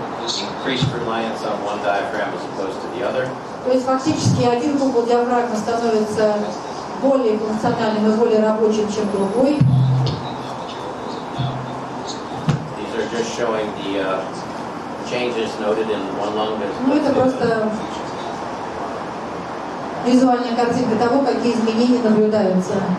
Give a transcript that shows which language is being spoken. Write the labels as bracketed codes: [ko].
[en] Increased reliance on one diaphragm as opposed to the other. [ru] То есть фактически один купол диафрагмы становится более функциональным и более рабочим, чем другой. [en] These are just showing the changes noted in one lung. [ru] Ну это просто визуальная картинка того, какие изменения наблюдаются.